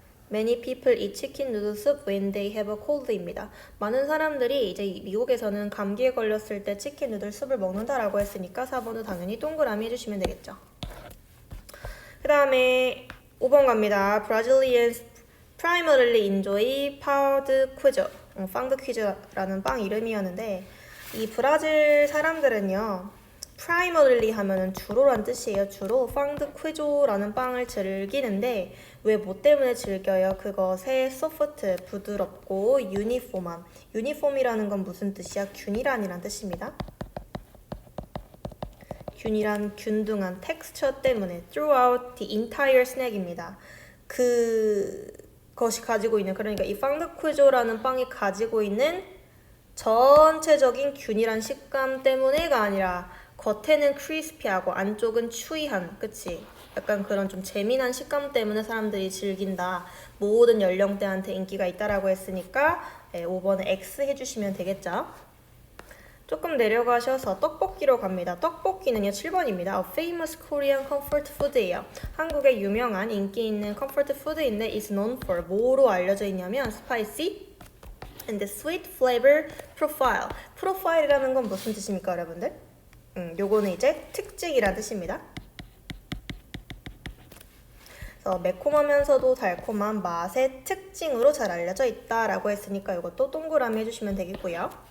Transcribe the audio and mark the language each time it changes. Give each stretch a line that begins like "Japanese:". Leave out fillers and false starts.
English: Many people eat chicken noodle soup when they have a cold입니다.
Korean: 많은 사람들이 이제 미국에서는 감기에 걸렸을 때 치킨 누들 숲을 먹는다라고 했으니까 4번도 당연히 동그라미 해주시면 되겠죠. 그 다음에 5번 갑니다.
English: Brazilians primarily enjoy pound quiche.
Korean: 빵드 퀴즈라는 빵 이름이었는데 이 브라질 사람들은요, primarily 하면은 주로란 뜻이에요. 주로 빵드 퀴조라는 빵을 즐기는데 왜 뭐 때문에 즐겨요? 그것의 소프트, 부드럽고 유니폼함. 유니폼이라는 건 무슨 뜻이야? 균일한이란 뜻입니다. 균일한, 균등한 텍스처 때문에
English: throughout the entire snack
Korean: 입니다. 그것이 가지고 있는, 그러니까 이 빵드 퀴조라는 빵이 가지고 있는 전체적인 균일한 식감 때문에가 아니라 겉에는 크리스피하고 안쪽은 추이한, 그치? 약간 그런 좀 재미난 식감 때문에 사람들이 즐긴다. 모든 연령대한테 인기가 있다라고 했으니까 5번에 X 해주시면 되겠죠? 조금 내려가셔서 떡볶이로 갑니다. 떡볶이는요, 7번입니다.
English: A famous Korean comfort food예요.
Korean: 한국의 유명한 인기 있는
English: comfort food인데 is known for
Korean: 뭐로 알려져 있냐면
English: spicy and sweet flavor profile.
Korean: profile이라는 건 무슨 뜻입니까, 여러분들? 요거는 이제 특징이란 뜻입니다. 그래서 매콤하면서도 달콤한 맛의 특징으로 잘 알려져 있다라고 했으니까 이것도 동그라미 해주시면 되겠고요.